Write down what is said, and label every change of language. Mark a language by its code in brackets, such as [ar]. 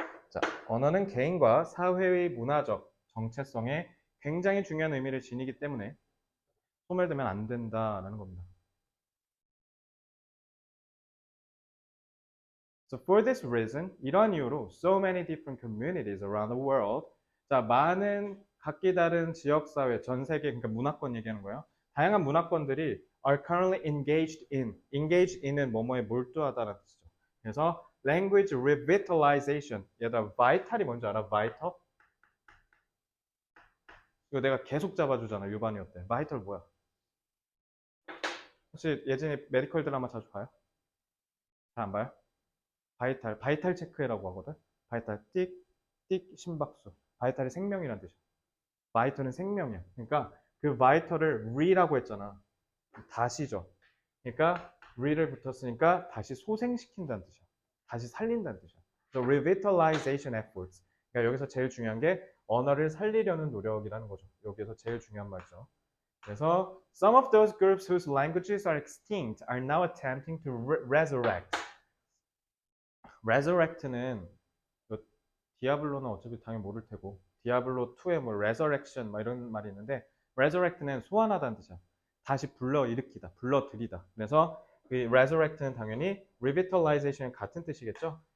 [ko] 자, 언어는 개인과 사회의 문화적 정체성에 굉장히 중요한 의미를 지니기 때문에 소멸되면 안 된다라는 겁니다. [en] So for this reason, [ko] 이러한 이유로 [en] so many different communities around the world. [ko] 자, 많은 각기 다른 지역사회, 전 세계, 그러니까 문화권 얘기하는 거예요. 다양한 문화권들이 [en] are currently engaged in. [ko] engage in은 뭐뭐에 몰두하다라는 뜻이죠. [en] 그래서 language revitalization. [ko] 얘들아, vital이 뭔지 알아? [en] vital? [ko] 이거 내가 계속 잡아주잖아. 유반이 어때? vital 뭐야? 혹시 예전에 메디컬 드라마 자주 봐요? 잘 안 봐요? 바이탈 체크해라고 하거든. 바이탈 띡, 띡, 심박수. 바이탈이 생명이란 뜻이야. 바이털은 생명이야. 그러니까 그 바이털을 re라고 했잖아. 다시죠. 그러니까 re를 붙었으니까 다시 소생시킨다는 뜻이야. 다시 살린다는 뜻이야. [en] So revitalization efforts. [ko] 그러니까 여기서 제일 중요한 게 언어를 살리려는 노력이라는 거죠. 여기서 제일 중요한 말이죠. [en] 그래서 some of those groups whose languages are extinct are now attempting to resurrect. [ko] resurrect는 디아블로는 어차피 당연히 모를 테고 디아블로 2에 뭐 resurrection 막 이런 말이 있는데 resurrect는 소환하다는 뜻이야. 다시 불러일으키다, 불러들이다. 그래서 그 resurrect는 당연히 revitalization은 같은 뜻이겠죠.